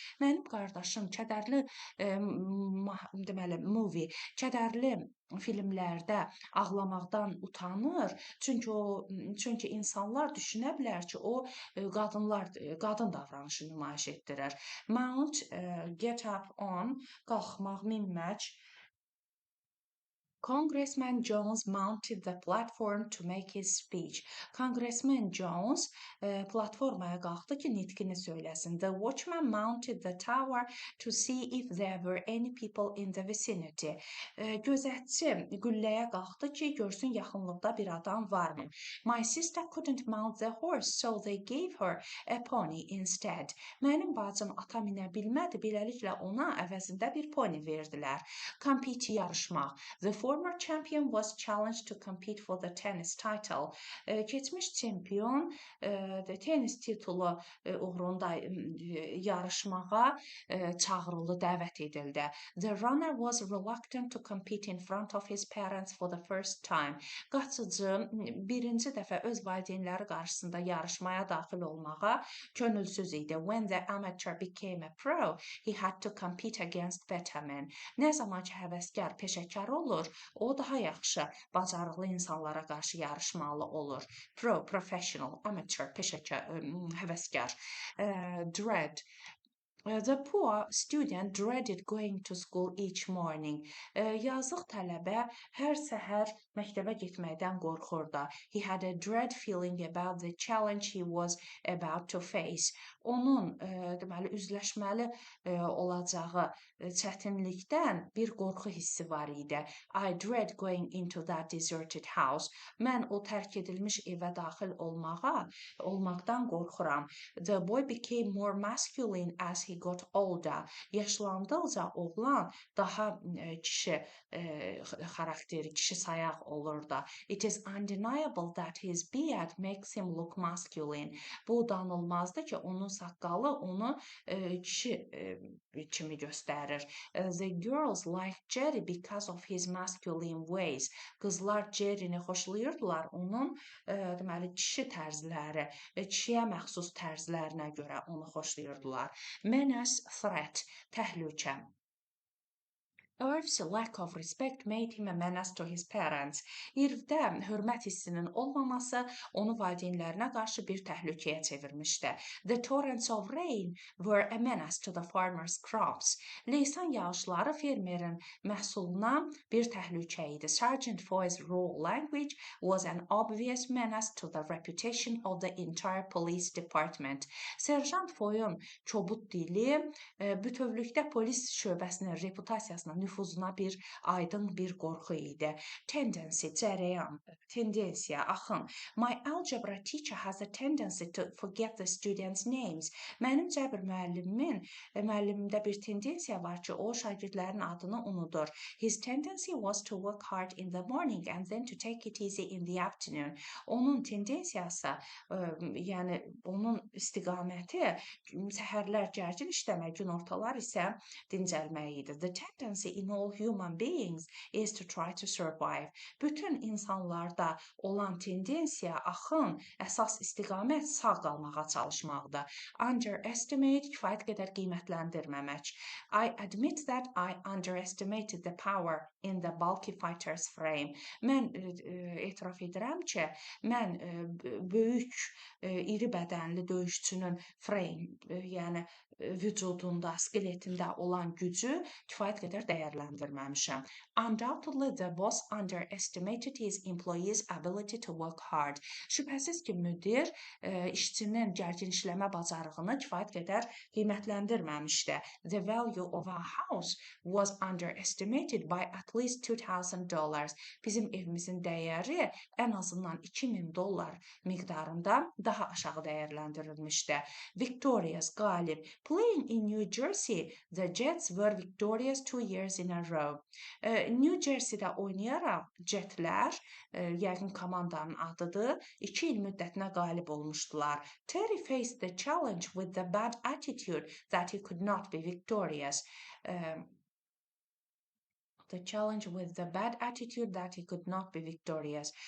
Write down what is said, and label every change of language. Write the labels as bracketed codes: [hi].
[az] Mənim qardaşım kədərli deməli movie, kədərli filmlərdə ağlamaqdan utanır. Çünki insanlar düşünə bilər ki, o qadın davranışı nümayiş etdirir. [en] Mount, get up on, [az] qalxmaq, minmək. [en] Congressman Jones mounted the platform to make his speech. [az] Congressman Jones platformaya qalxdı ki, nitqini söyləsin. [en] The watchman mounted the tower to see if there were any people in the vicinity. [az] Gözətçi qülləyə qalxdı ki, görsün yaxınlıqda bir adam varmı. [en] My sister couldn't mount the horse, so they gave her a pony instead. [az] Mənim bacım ata minə bilmədi, beləliklə ona əvəzində bir pony verdilər. [en] Compete, yarışmaq. The former champion was challenged to compete for the tennis title. [az] Keçmiş çempion tenis titulu uğrunda yarışmağa çağırıldı, dəvət edildi. [en] The runner was reluctant to compete in front of his parents for the first time. [az] Qaçıcı birinci dəfə öz valideynləri qarşısında yarışmaya daxil olmağa könülsüz idi. [en] When the amateur became a pro, he had to compete against better men. [az] Nə zaman ki, həvəskar peşəkar olur, o daha yaxşı, bacarıqlı insanlara qarşı yarışmalı olur. [en] Pro, professional, amateur, [az] peşəkar, həvəskar. [en] Dread. The poor student dreaded going to school each morning. [az] Yazıq tələbə hər səhər məktəbə getməkdən qorxurdu. [en] He had a dread feeling about the challenge he was about to face. [az] Onun deməli üzləşməli olacağı çətinlikdən bir qorxu hissi var idi. [en] I dread going into that deserted house. [az] Mən o tərk edilmiş evə daxil olmaqdan qorxuram. [en] The boy became more masculine as he got older. [az] Yaşlandıqca oğlan daha kişi xarakteri, kişi sayaq olurdu. [en] It is undeniable that his beard makes him look masculine. [az] Bu danılmazdı ki, onun saqqalı onu kişi kimi göstərir. [en] The girls liked Jerry because of his masculine ways. [az] Qızlar Jerry-ni xoşlayırdılar onun deməli kişi tərzləri, kişiyə məxsus tərzlərinə görə onu xoşlayırdılar. [en] Menace, threat, təhlükə. Irv's lack of respect made him a menace to his parents. [az] Irvdə hörmət hissinin olmaması onu valideynlərinə qarşı bir təhlükəyə çevirmişdi. [en] The torrents of rain were a menace to the farmer's crops. [az] Leysan yağışları fermerin məhsuluna bir təhlükə idi. [en] Sergeant Foy's raw language was an obvious menace to the reputation of the entire police department. [az] Serjant Foy'un çobud dili bütövlükdə polis şöbəsinin reputasiyasına, nüfuzuna bir aydın bir qorxu idi. Tendency, cərəyan, tendensiya, axın. [en] My algebra teacher has a tendency to forget the students' names. [az] Mənim cəbr müəllimimdə bir tendensiya var ki, o şagirdlərin adını unudur. [en] His tendency was to work hard in the morning and then to take it easy in the afternoon. [az] Onun tendensiyası, yəni onun istiqaməti səhərlər gərgin işləmək, günortalar isə dincəlmək idi. [en] The tendency in all human beings is to try to survive. [az] Bütün insanlarda olan tendensiya, axın, əsas istiqamət sağ qalmağa çalışmaqdır. Underestimate, kifayət qədər qiymətləndirməmək. [en] I admit that I underestimated the power in the bulky fighter's frame. [az] Mən etiraf edirəm ki, mən böyük, iri bədənli döyüşçünün frame, yəni vücudunda, skeletində olan gücü kifayət qədər dəyərləndirməmişəm. [en] Undoubtedly, the boss underestimated his employees' ability to work hard. [az] Şübhəsiz ki, müdir işçinin gərgin işləmə bacarığını kifayət qədər qiymətləndirməmişdi. [en] The value of our house was underestimated by at least $2,000. [az] Bizim evimizin dəyəri ən azından $2,000 miqdarında daha aşağı dəyərləndirilmişdi. [en] Victorious, qalib. Playing in New Jersey, the Jets were victorious 2 years in a row. New Jersey'də oynayaraq Jetlər, yəqin komandanın adıdır, 2 il müddətinə qalib olmuşdular. Terry faced the challenge with the bad attitude that he could not be victorious. The challenge with the bad attitude that he could not be victorious.